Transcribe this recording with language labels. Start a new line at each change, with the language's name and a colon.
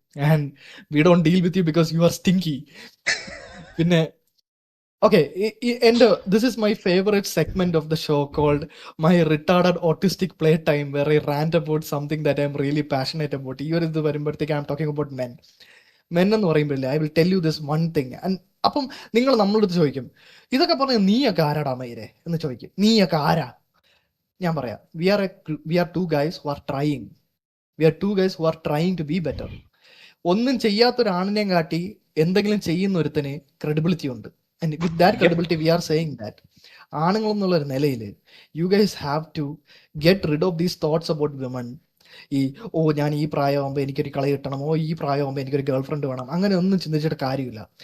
English: and we don't deal with you because you are stinky.
Malayalam: പിന്നെ
English: okay, and this is my favorite segment of the show called my retarded autistic playtime, where I rant about something that I'm really passionate about.
Malayalam: ഈ ഒരു ഇത് വരുമ്പോഴത്തേക്ക്
English: I'm talking about men
Malayalam: എന്ന് പറയുമ്പോഴേ
English: I will tell you this one thing.
Malayalam: And അപ്പം നിങ്ങൾ നമ്മളോട് ചോദിക്കും, ഇതൊക്കെ പറഞ്ഞ നീയൊക്കെ ആരാടാ മയിരെ എന്ന് ചോദിക്കും. നീയൊക്കെ ആരാ? ഞാൻ പറയാം,
English: we are two guys who are trying. We are two guys who are trying to be better.
Malayalam: ഒന്നും ചെയ്യാത്തൊരാണിനെയും കാട്ടി എന്തെങ്കിലും ചെയ്യുന്ന ഒരുത്തന് ക്രെഡിബിലിറ്റി ഉണ്ട്.
English: and with that credibility we are saying that
Malayalam: ആണുങ്ങൾ എന്നുള്ളൊരു നിലയിൽ
English: You guys have to get rid of these thoughts about women.
Malayalam: ഞാൻ ഈ പ്രായമാകുമ്പോൾ എനിക്കൊരു കളി കിട്ടണം, ഈ പ്രായമാകുമ്പോൾ എനിക്കൊരു ഗേൾ ഫ്രണ്ട് വേണം, അങ്ങനെ ഒന്നും ചിന്തിച്ചിട്ട് കാര്യമില്ല.